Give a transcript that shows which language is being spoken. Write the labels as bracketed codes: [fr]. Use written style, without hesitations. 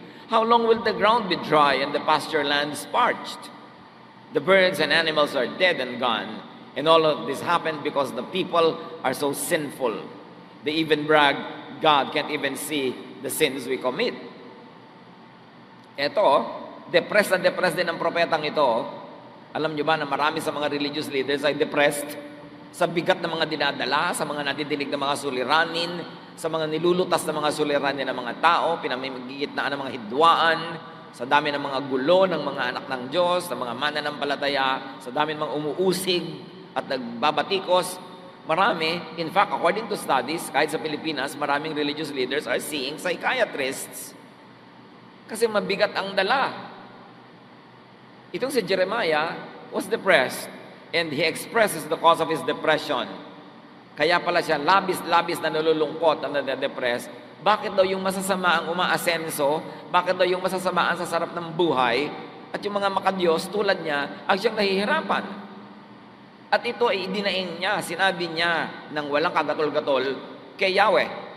[en] How long will the ground be dry and the pasture lands parched? The birds and animals are dead and gone. And all of this happened because the people are so sinful. They even brag, God can't even see the sins we commit. [tl] Eto, depressed din ang propetang ito. Alam nyo ba na marami sa mga religious leaders ay depressed sa bigat ng mga dinadala, sa mga nadidinig ng mga suliranin, sa mga nilulutas ng mga suliranin ng mga tao, pinamimigitnaan ng mga hidwaan, sa dami ng mga gulo ng mga anak ng Diyos, sa mga mananampalataya, sa dami ng mga umuusig at nagbabatikos. Marami, [en] in fact, according to studies, [tl] kahit sa Pilipinas, maraming [en] religious leaders are seeing psychiatrists. [tl] Kasi mabigat ang dala. Itong si [en] Jeremiah was depressed and he expresses the cause of his depression. [tl] Kaya pala siya labis-labis na nalulungkot at nade-depress. Bakit daw yung masasama ang umaasenso? Bakit daw yung masasama ang sa sarap ng buhay? At yung mga makadiyos tulad niya ang siyang nahihirapan. At ito ay idinaing niya, sinabi niya ng walang kagatol-gatol kay Yahweh.